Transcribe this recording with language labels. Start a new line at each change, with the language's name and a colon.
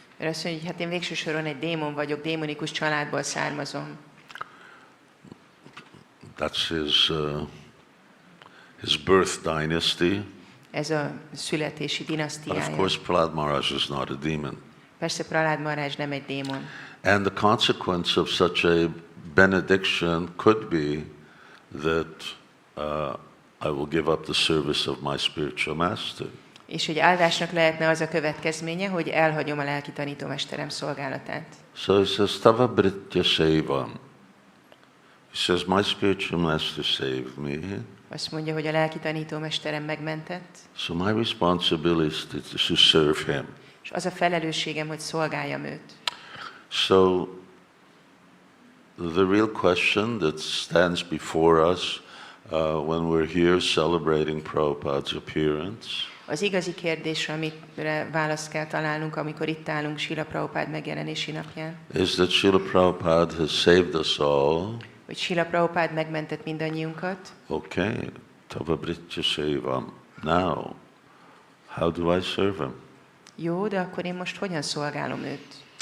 Hungarian: Mert azt mondja, hogy hát én végső soron egy démon vagyok, démonikus családból származom.
English: That's his birth dynasty.
Hungarian: Ez a születési
English: But of
Hungarian: dinasztiája.
English: course, Prahlad Maharaj is not a demon.
Hungarian: Persze Prahlad Maharaj nem egy démon.
English: And the consequence of such a benediction could be that I will give up the service of my spiritual master.
Hungarian: És hogy áldásnak lehetne az a következménye, hogy elhagyom a lelki tanítómesterem szolgálatát.
English: So he says,
Sanskrit: Tava Britya Sevam.
English: He says, my spiritual master saved me.
Hungarian: Azt mondja, hogy a lelki tanítómesterem megmentett,
English: So my responsibility is to serve him.
Hungarian: és az a felelősségem, hogy szolgáljam őt.
English: So the real question that stands before us when we're here celebrating Prabhupada's appearance
Hungarian: Az igazi kérdés, amire választ kell találnunk, amikor itt állunk Srila Prabhupada megjelenési napján,
English: is that Srila Prabhupada has saved us all.
Hungarian: hogy Srila Prabhupada megmentett mindannyiunkat.
English: Okay,
Sanskrit: Tava Britya Sevam.
English: Now, how do I serve him?
Hungarian: Jó, de akkor én most hogyan szolgálom őt?